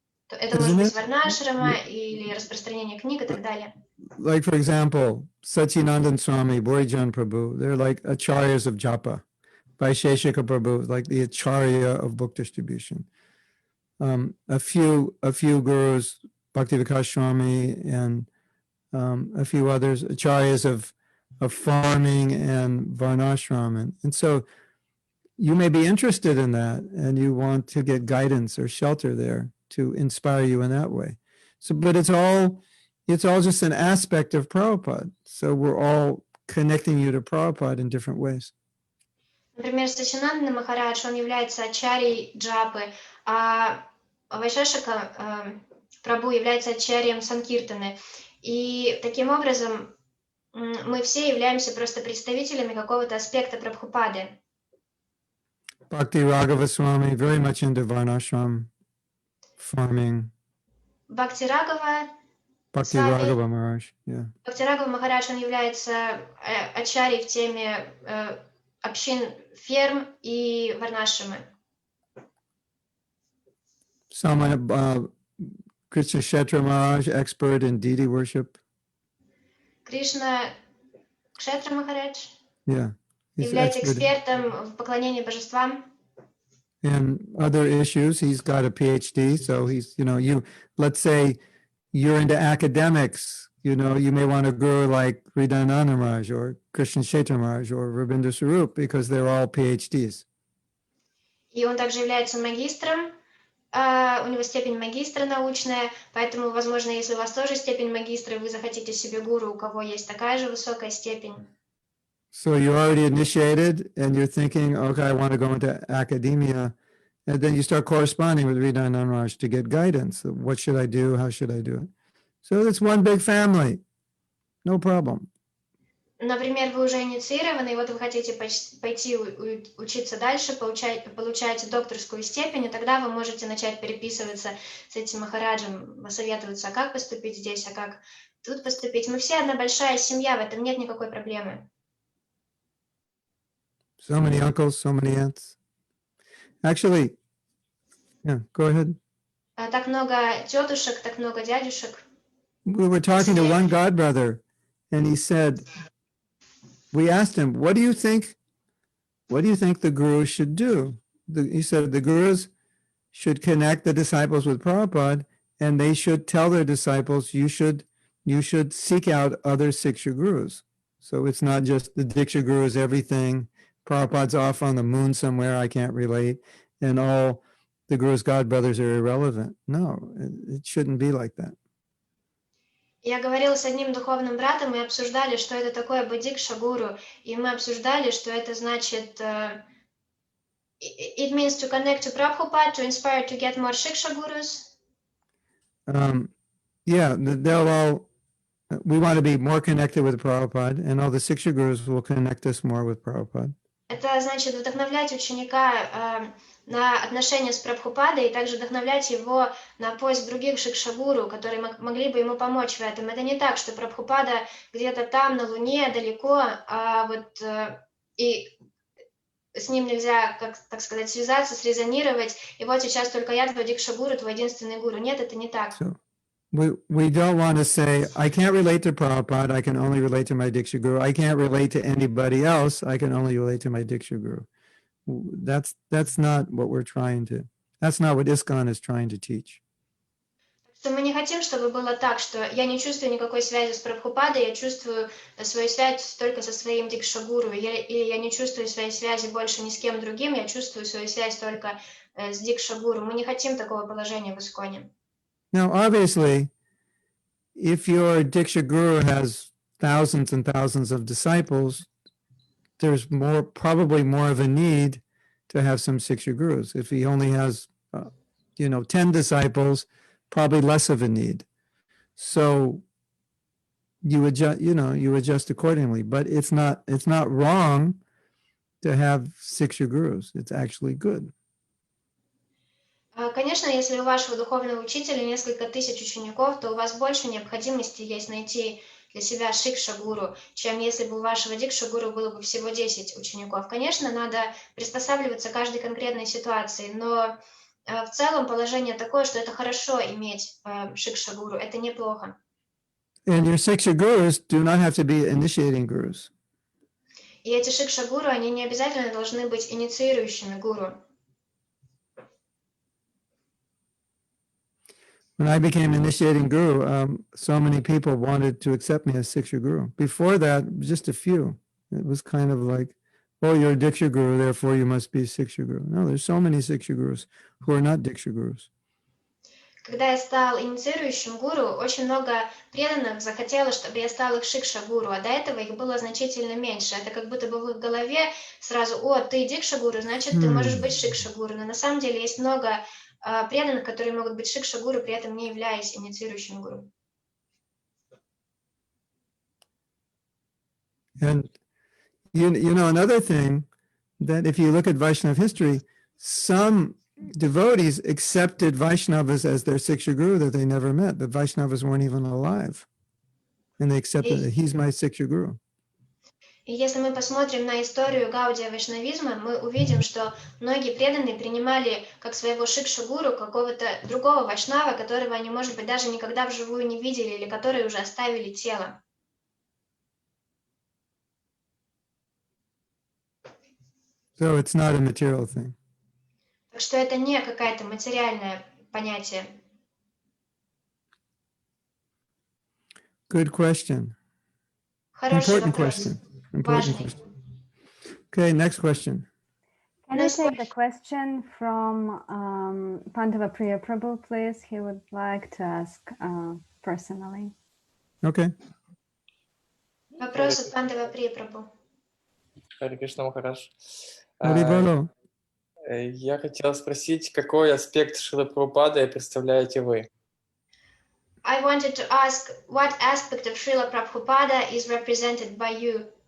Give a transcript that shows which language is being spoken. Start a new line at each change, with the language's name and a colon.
Russian: Это может быть варнашрама или распространение книг и так далее.
English: Like, for example, Satyanandan Swami, Borijan Prabhu, they're like acharyas of japa. Vaisheshika Prabhu, like the acharya of book distribution. A few gurus, Bhakti Vikash Swami and a few others, acharyas of farming and varnashram. And so you may be interested in that and you want to get guidance or shelter there to inspire you in that way. So, but it's all just an aspect of Prabhupada. So we're all connecting you to Prabhupada in different ways.
Russian: Например, Сачинанда Махарадж, он является ачарьей джапы, а Вайшешика Прабху является ачарьем Санкиртаны. И таким образом мы все являемся просто представителями какого-то аспекта Прабхупады.
English: Bhakti Raghava Swami, very much into Varnashram, farming.
Russian: Бхакти Раghava
English: Maharaj, yeah.
Russian: Бхакти Раghava Махарадж, он является ачарьей в теме общин ферм и варнашрамы.
English: Someone, Krishna Kshetra Maharaj, expert in deity worship.
Russian: Кришна Кшетра Махарадж
English: Yeah, he's
Russian: является
English: expert
Russian: экспертом в поклонении божествам.
English: in other issues. He's got a PhD, so he's, let's say you're into academics, you may want a guru like Hridayananda Maharaj or Krishna Kshetra Maharaj or Rabindra Swarup because they're all PhDs.
Russian: И он также является магистром, у него степень магистра научная, поэтому, возможно, если у вас тоже степень магистра, вы захотите себе гуру, у кого есть такая же высокая степень.
English: So you're already initiated and you're thinking, okay, I want to go into academia. And then you start corresponding with Hridayananda Maharaj to get guidance. What should I do? How should I do it? So it's one big family. No problem.
Russian: Например, вы уже инициированы, и вот вы хотите пойти учиться дальше, получаете докторскую степень, и тогда вы можете начать переписываться с этим Махараджем, посоветоваться, а как поступить здесь, а как тут поступить. Мы все одна большая семья, в этом нет никакой проблемы.
English: So many uncles, so many aunts. Actually, yeah, go ahead.
Russian: Так много тетушек, так много дядюшек.
English: We were talking to one godbrother, and he said, we asked him, what do you think the gurus should do? He said the gurus should connect the disciples with Prabhupada, and they should tell their disciples, you should seek out other Siksha gurus. So it's not just the Diksha guru is everything. Prabhupada's off on the moon somewhere, I can't relate, and all the gurus' godbrothers are irrelevant. No, it shouldn't be like that.
Russian: Я говорила с одним духовным братом, мы обсуждали, что это такое бодикша гуру, и мы обсуждали, что это значит,
English: it means to connect to Prabhupada, to inspire to get more shiksha gurus. Yeah, they'll all, we want to be more connected with Prabhupada, and all the Siksha gurus will connect us more with Prabhupada.
Russian: Это значит вдохновлять ученика на отношения с Прабхупадой и также вдохновлять его на поиск других шикшагуру, которые могли бы ему помочь в этом. Это не так, что Прабхупада где-то там, на Луне, далеко, а вот и с ним нельзя, так сказать, связаться, срезонировать, и вот сейчас только я твой дикшагуру, твой единственный гуру. Нет, это не так.
English: So we don't want to say, I can't relate to Prabhupada, I can only relate to my Diksha Guru. I can't relate to anybody else, I can only relate to my Diksha Guru. That's not what we're trying to, that's not what ISKCON is trying to teach.
Russian: Что мы не хотим, чтобы было так, что я не чувствую никакой связи с Прабхупадой, я чувствую свою связь только со своим дикшагуру, или я не чувствую своей связи больше ни с кем другим, я чувствую свою связь только с дикшагуру. Мы не хотим такого положения в ISKCON.
English: Now, obviously, if your Diksha Guru has thousands and thousands of disciples, there's probably more of a need to have some Siksha Gurus. If he only has, 10 disciples, probably less of a need. So you adjust accordingly. But it's not wrong to have Siksha Gurus. It's actually good.
Russian: Конечно, если у вашего духовного учителя несколько тысяч учеников, то у вас больше необходимости есть найти для себя шикша-гуру, чем если бы у вашего дикша-гуру было бы всего 10 учеников. Конечно, надо приспосабливаться к каждой конкретной ситуации, но в целом положение такое, что это хорошо иметь шикша-гуру, это неплохо.
English: And your Siksha Gurus do not have to be initiating gurus.
Russian: И эти шикша-гуру, они не обязательно должны быть инициирующими гуру.
English: When I became initiating guru, so many people wanted to accept me as Siksha Guru. Before that, just a few. It was kind of like, oh, you're a Diksha Guru, therefore you must be Siksha Guru. No, there's so many Siksha Gurus who are not Diksha Gurus.
Russian: Когда я стал инициирующим гуру, очень много преданных захотело, чтобы я стал их шикша-гуру, а до этого их было значительно меньше. Это как будто бы в их голове сразу, о, ты дикша-гуру, значит, ты можешь быть шикша-гуру. Но на самом деле есть много преданных, которые могут быть шикша-гуру, при этом не являясь инициирующим гуру.
English: And another thing, that if you look at Vaishnava history, some devotees accepted Vaishnavas as their Siksha Guru that they never met. The Vaishnavas weren't even alive. And they accepted that he's my Siksha Guru.
Russian: И если мы посмотрим на историю Гаудия вайшнавизма, мы увидим, что многие преданные принимали как своего шикша-гуру какого-то другого вайшнава, которого они, может быть, даже никогда вживую не видели или которые уже оставили тело.
English: So it's not a material thing.
Russian: Так что это не какое-то материальное понятие.
English: Good question.
Russian: Хороший
English: Important
Russian: вопрос.
English: question. Important
Russian: Важный.
English: question. Okay, next question. Can I take the question from Pandava Priya Prabhu, please? He would like to ask personally. Okay.
Russian: Вопрос от Пандава Прия Прабhu. Харе Кришна Махарадж. Hari Bolo. Я хотел спросить, какой аспект Шрилы Прабхупады представляете вы?
English: I wanted to ask what aspect of Srila Prabhupada is represented by you?